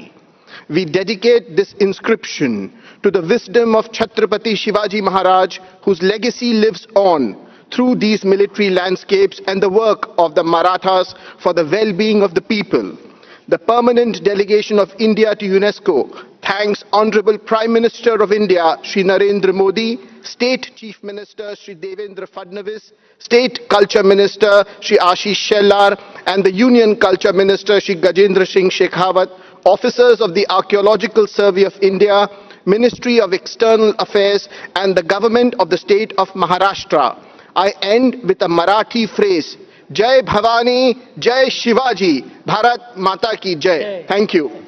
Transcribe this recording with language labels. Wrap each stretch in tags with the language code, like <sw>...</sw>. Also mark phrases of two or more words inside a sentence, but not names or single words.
<en>We dedicate this inscription to the wisdom of Chhatrapati Shivaji Maharaj, whose legacy lives on through these military landscapes and the work of the Marathas for the well-being of the people. The permanent delegation of India to UNESCO thanks Honorable Prime Minister of India, Shri Narendra Modi, State Chief Minister, Shri Devendra Fadnavis, State Culture Minister, Shri Ashish Shelar, and the Union Culture Minister, Shri Gajendra Singh Shekhawat, officers of the Archaeological Survey of India, Ministry of External Affairs, and the Government of the State of Maharashtra. I end with a Marathi phrase,</en> <mr>जय भवानी, जय शिवाजी,</mr> <hi>भारत माता की जय.</hi> <en>Thank you.</en>